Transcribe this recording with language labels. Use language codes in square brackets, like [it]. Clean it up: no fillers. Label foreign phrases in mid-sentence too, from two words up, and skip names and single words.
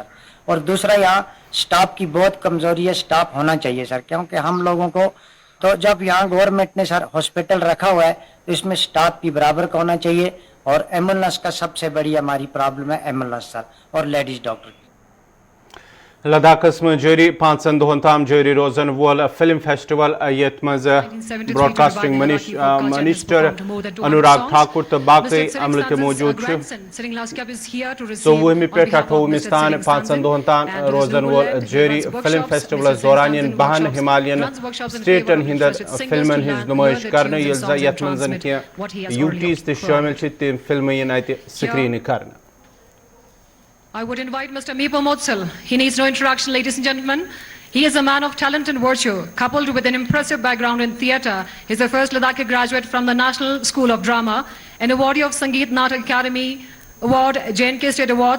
[hi] और दूसरा यहाँ स्टाफ की बहुत कमजोरी है, स्टाफ होना चाहिए सर, क्योंकि हम लोगों को तो जब यहाँ गवर्नमेंट ने सर हॉस्पिटल रखा हुआ है तो इसमें स्टाफ की बराबर का होना चाहिए। और एम्बुलेंस का सबसे बड़ी हमारी प्रॉब्लम है एम्बुलेंस सर और [en] ladies doctor. [ks] लद्दाखस में जारी 5 दोहन ताम जारी रोजन वोल [en] film festival [ks] यथ मज [en] broadcasting minister [ks] अनुराग ठाकुर तो बाकी अमल ते मौजूद 24 पे 28 स्थान 5 दोहन ताम रोजन वोल जारी [en] film festival [ks] दौरान बहन हिमालयन स्टेटन हिंदर फिल्मन हिज नुमाइश करने यथ मज यूटीज ते शामिल तम [en] film screen [ks] करने। [en] I would invite Mr. Meepo Motsal. He needs no introduction, ladies and gentlemen. He is a man of talent and virtue, coupled with an impressive background in theatre. He is the first Ladakhi graduate from the National School of Drama, an awardee of Sangeet Natak Academy Award, JNK State Awards.